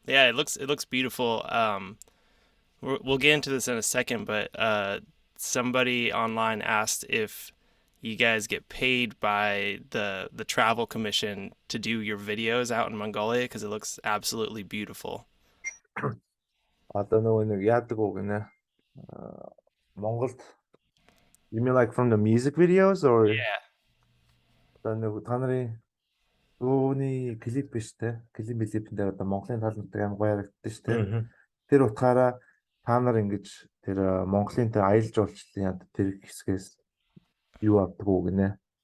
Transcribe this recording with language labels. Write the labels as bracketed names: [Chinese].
[English] Yeah, it looks beautiful. We'll get into this in a second, but somebody online asked if you guys get paid by the travel commission to do your videos out in Mongolia because it looks absolutely beautiful. [Mongolian] Одоо нөгөө нэг яадаг уу гэнэ. Монголд. [English] You mean like from the music videos or? Yeah. [Mongolian] Одоо нөгөө та нарын өөний клип биш те. Клипэндээ одоо Монголын талбартай амар гоё харагддаг шүү те. Тэр утгаараа та нар ингэж тэр Монголын тэр аялал жуулчлалын яд тэр хэсгээс юу авдаг уу гинэ.